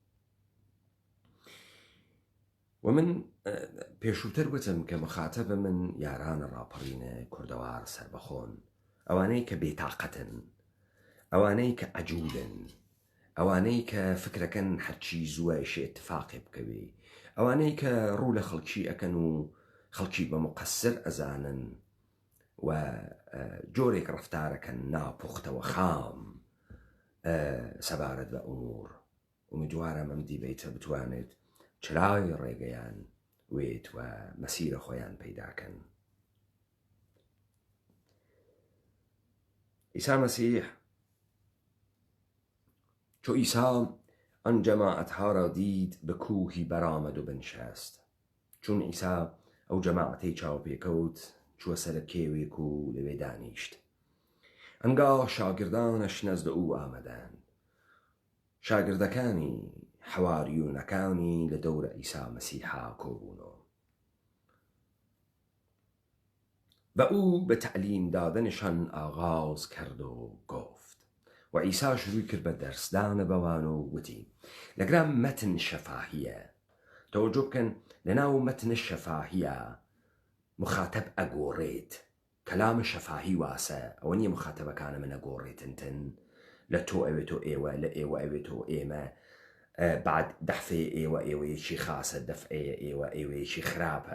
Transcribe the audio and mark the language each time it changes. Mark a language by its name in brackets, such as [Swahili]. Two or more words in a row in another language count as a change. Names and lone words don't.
[Central Kurdish] و من پێشووتر وتم کە مخاتەبە من یارانە ڕاپەڕینە کوردەوار سەربەخۆن، ئەوانەی کە بێتاقەتن، ئەوانەی کە ئەجوولن، ئەوانەی کە فکرەکەن هەرچی زووەشێ اتفاقی بکەوێ، ئەوانەی کە ڕوو لە خەڵکی ئەکەن و خەڵکی بە مقەسر ئەزانن و جۆرێک ڕەفتارەکەن ناپوختەوە خام سەبارەت بە ئومور. ئومیدوارم ئەم دیبەیتە بتوانێت چراوی ڕێگەیان وێت و مەسیرە خۆیان پەیداکەن. [Persian] ئیسا مەسیح چو عیسی آن جماعتها را دید به کوهی برآمد و بنشست. [Central Kurdish] چون عیسی ئەو جەماعەتەی چاوپێکەوت چووە سەر کێوێک و لەوێ دانیشت. [Persian] ئەنگاه شاگردانش نزد ئەو ئامەدان. [Central Kurdish] شاگردەکانی حەواریونەکانی لە دەورە عیسی مەسیحا کۆبوونەوە و [Persian] او به تعلیم دادنشان آغاز کرد و گفت. [Central Kurdish] و عیسی شروع کرد به دەرسدانە بەوان و وتی لەگرا مەتن شەفاهیە. تەوەجۆ بکەن لەناو مەتنە شەفاهیە مخاتەب ئەگۆڕێت. کەلامە شەفاهی واسە، ئەوە نییە مخاتەبەکانە من ئەگۆڕێتن لە تۆ ئەوێتۆ ئێوە، لە ئێوە ئەوێتۆ ئێمە، بعد دەفعێ ئێوە ئێوەیەکی خاسە، دەفعەیە ئێوە ئێوەیەکی خراپە.